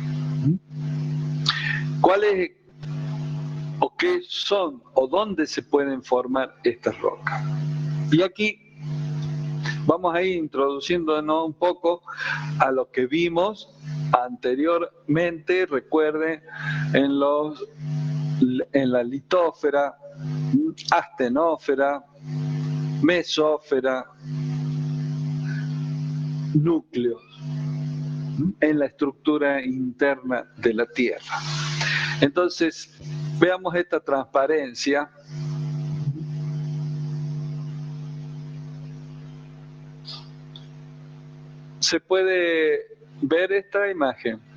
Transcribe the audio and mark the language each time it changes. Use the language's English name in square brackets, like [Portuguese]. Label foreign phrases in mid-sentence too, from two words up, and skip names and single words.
[Spanish] ¿Cuál es o qué son o dónde se pueden formar estas rocas? Y aquí vamos a ir introduciéndonos un poco a lo que vimos anteriormente, recuerden, en la litósfera, astenósfera, mesósfera, núcleos, en la estructura interna de la Tierra. Entonces, veamos esta transparencia. ¿Se puede ver esta imagen?